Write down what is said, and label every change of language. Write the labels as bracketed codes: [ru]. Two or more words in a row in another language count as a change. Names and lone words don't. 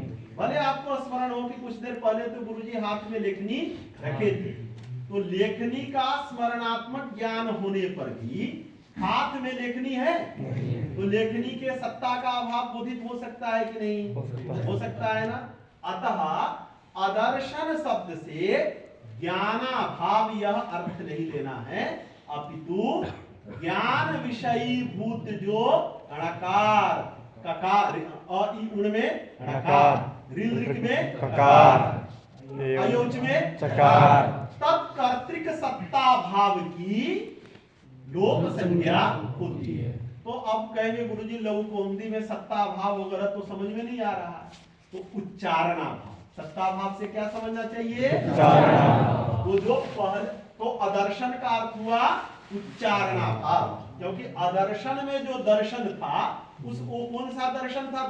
[hi] भले आपको स्मरण हो कि कुछ देर पहले तो गुरुजी हाथ में लेखनी रखे थे, तो लेखनी का स्मरणात्मक ज्ञान होने पर भी हाथ में लेखनी है, तो लेखनी के सत्ता का अभाव बोधित हो सकता है कि नहीं? हो सकता है ना। अतः आदर्शन शब्द से ज्ञानाभाव यह अर्थ नहीं लेना है, अपितु ज्ञान विषयी भूत जो णकार ककार और ई उण में णकार ऋल ऋक में ककार अयोच में चकार तत्कर्तृक सत्ता भाव की लोप संज्ञा होती है। तो अब कहेंगे गुरुजी लघु कौमुदी में सत्ता भाव वगैरह तो समझ में नहीं आ रहा, तो उच्चारणा भाव। सत्ता भाव से क्या समझना चाहिए? तो जो पहले तो अदर्शन का अर्थ हुआ उच्चारणा भाव, क्योंकि अदर्शन में जो दर्शन था उस वो कौन सा दर्शन था?